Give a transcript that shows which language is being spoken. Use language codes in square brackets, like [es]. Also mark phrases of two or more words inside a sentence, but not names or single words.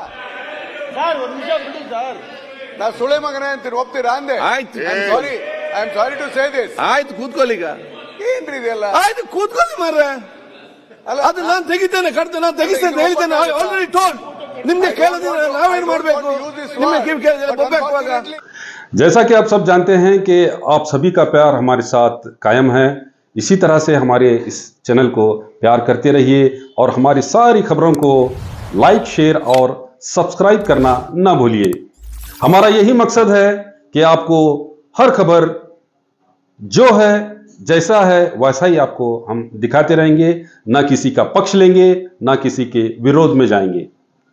[kn] ನಾ ಸುಳೆ ಮಗನೇ ಅಂತೀನಿ, ಒಪ್ತೀರಾ ಅಂದೆ? ಆಯ್ತು [en] sorry, I am sorry to say this. [kn] ಆಯ್ತು, ಕೂತ್ಕೊಳ್ಳಿ ಈಗ. ಏನ್ರಿ ಇದೆಲ್ಲ? ಆಯ್ತು ಕೂತ್ಕೊಳ್ಳಿ ಮಾರ್ರೆ. ಅದು ನಾನು ತೆಗಿತೇನೆ, ಕಡ್ತೇನೆ, ನಾನು ತೆಗಿಸ್ತೇನೆ ಹೇಳ್ತೇನೆ. [en] already told. [kn] ನಿಮ್ಗೆ ಕೇಳೋದಿಲ್ಲ, ನಾವೇನ್ ಮಾಡ್ಬೇಕು? ನಿಮ್ಗೆ ಕಿವಿ ಕೇಳಿದ್ರೆ ಬೊಬ್ಬೆ. [hi] जैसा कि आप सब जानते हैं कि आप सभी का प्यार हमारे साथ कायम है। इसी तरह से हमारे इस चैनल को प्यार करते रहिए और हमारी सारी खबरों को [en] like, share [hi] और सब्सक्राइब करना ना भूलिए। हमारा यही मकसद है कि आपको हर खबर जो है, जैसा है वैसा ही आपको हम दिखाते रहेंगे, ना किसी का पक्ष लेंगे, ना किसी के विरोध में जाएंगे।